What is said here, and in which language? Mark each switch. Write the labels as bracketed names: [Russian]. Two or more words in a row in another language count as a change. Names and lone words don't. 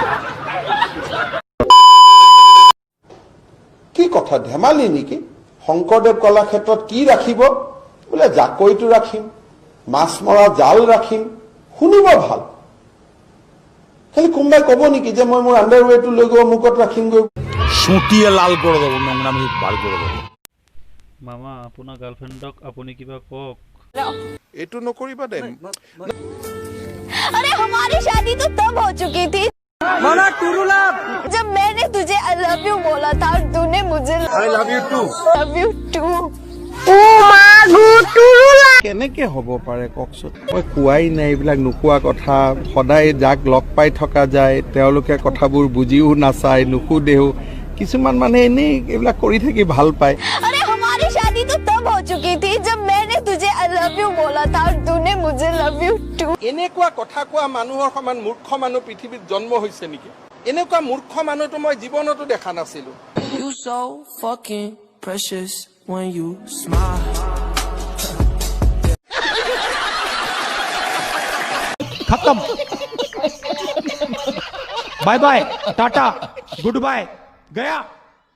[Assamese] কি কথা ধেমালি নেকি? শংকৰদেৱ কলাক্ষেত্ৰত কি ৰাখিব? বোলে জাকৈটো ৰাখিম, মাছ মৰা জাল ৰাখিম। শুনিব ভাল, খালি কোনোবাই কব নেকি যে মই মোৰ আণ্ডাৰৱেৰটো লৈ গৈ মুখত ৰাখিমগৈ। [Bangla] সুটিয়ে লাল করে দেবো, নোংরামি বার করে দেবো। [Assamese] মামা আপোনাৰ গাৰ্লফ্ৰেণ্ডক আপুনি কিবা কওক। এইটো নকৰিবা দে। [Hindi] अरे हमारी शादी तो तब हो चुकी थी जब मैंने तुझे [English] I love you [Hindi] बोला था और तूने मुझे [English] I love you too. [Assamese] কেনেকে হ'ব পাৰে কওকচোন? মই কোৱাই নাই এইবিলাক, নোকোৱা কথা। সদায় যাক লগ পাই থকা যায় তেওঁলোকে কথাবোৰ বুজিও নাচায়, নুসুধেও। কিছুমান মানে এনেই এইবিলাক কৰি থাকি ভাল পায়। [Hindi] अरे हमारी शादी तो तब हो चुकी थी जब मैंने तुझे [English] I love you [Hindi] बोला था और तूने मुझे [English] love you too. [Assamese] এনেকুৱা কথা কোৱা মানুহৰ সমান মূৰ্খ মানুহ পৃথিৱীত জন্ম হৈছে নেকি? এনেকুৱা মূৰ্খ মানুহটো মই জীৱনতো দেখা নাছিলো। [English] You so fucking precious when you smile. [Hindi] खत्म। [English] bye bye, tata, good bye, गया।